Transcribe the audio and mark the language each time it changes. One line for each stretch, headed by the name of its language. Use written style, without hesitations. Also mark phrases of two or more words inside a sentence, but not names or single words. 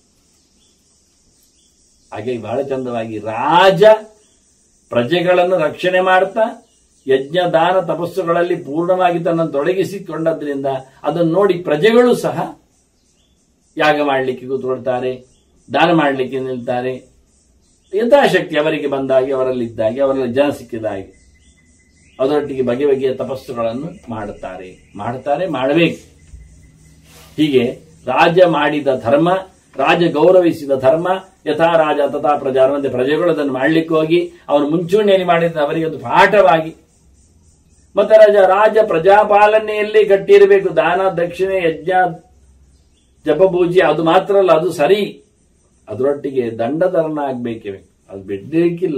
Kannada: ಹಾಗೆ ಬಹಳ ಚಂದವಾಗಿ ರಾಜ ಪ್ರಜೆಗಳನ್ನು ರಕ್ಷಣೆ ಮಾಡ್ತಾ ಯಜ್ಞ ದಾನ ತಪಸ್ಸುಗಳಲ್ಲಿ ಪೂರ್ಣವಾಗಿ ತನ್ನನ್ನು ತೊಡಗಿಸಿಕೊಂಡದ್ರಿಂದ ಅದನ್ನು ನೋಡಿ ಪ್ರಜೆಗಳು ಸಹ ಯಾಗ ಮಾಡಲಿಕ್ಕೆ ಕೂತ್ಕೊಳ್ತಾರೆ, ದಾನ ಮಾಡಲಿಕ್ಕೆ ನಿಲ್ತಾರೆ. ಯಥಾಶಕ್ತಿ ಅವರಿಗೆ ಬಂದಾಗಿ, ಅವರಲ್ಲಿದ್ದಾಗೆ, ಅವರಲ್ಲಿ ಜನ ಸಿಕ್ಕಿದಾಗೆ ಅದರೊಟ್ಟಿಗೆ ಬಗೆ ಬಗೆಯ ತಪಸ್ಸುಗಳನ್ನು ಮಾಡುತ್ತಾರೆ, ಮಾಡಬೇಕು. ಹೀಗೆ ರಾಜ ಮಾಡಿದ ಧರ್ಮ, ರಾಜ ಗೌರವಿಸಿದ ಧರ್ಮ,
Sanskrit: ಯಥಾ ರಾಜ ತಥಾ ಪ್ರಜಾ.
Kannada: ಅಂದ್ರೆ ಪ್ರಜೆಗಳು ಅದನ್ನು ಮಾಡಲಿಕ್ಕೆ ಹೋಗಿ ಅವನು ಮುಂಚೂಣಿಯಲ್ಲಿ ಮಾಡಿದ ಅವರಿಗೆ ಒಂದು ಪಾಠವಾಗಿ. ಮತ್ತೆ ರಾಜ ಪ್ರಜಾಪಾಲನೆಯಲ್ಲಿ ಗಟ್ಟಿರಬೇಕು. ದಾನ ದಕ್ಷಿಣೆ ಯಜ್ಞ ಜಪಪೂಜೆ ಅದು ಮಾತ್ರ ಅಲ್ಲ, ಅದು ಸರಿ. ಅದರೊಟ್ಟಿಗೆ ದಂಡಧರನ ಆಗ್ಬೇಕೇ, ಅದು ಬಿಡ್ಲಿಕ್ಕಿಲ್ಲ.